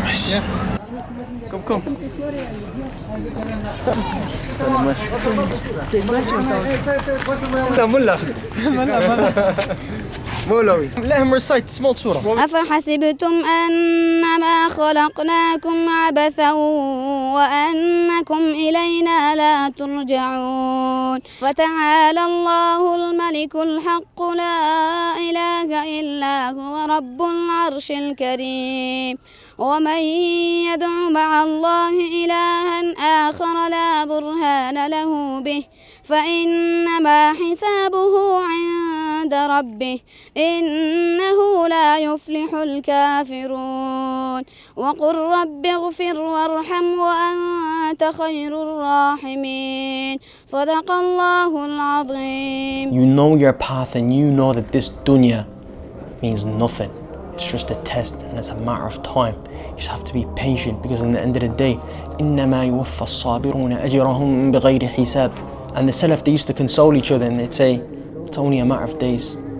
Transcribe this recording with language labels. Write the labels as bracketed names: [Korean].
[English] Yeah. Come. Let him recite small surah. [Arabic] أفحسبتم أنما خلقناكم عبثا وأنكم إلينا لا ترجعون فتعالى الله الملك الحق لا إله إلا هو رب العرش الكريم ومن يدع مع الله إلها آخر لا برهان له به فإنما حسابه عند ربه إنه لا يفلح الكافرون وقل رب اغفر وارحم وأنت خير الراحمين صدق الله العظيم. [English] You know your path and you know that this dunya means nothing. It's just a test and it's a matter of time. You just have to be patient because in the end of the day, [Arabic] إنما يوفى الصابرون أجرهم بغير حساب. [English] And the Salaf, they used to console each other and they'd say, it's only a matter of days.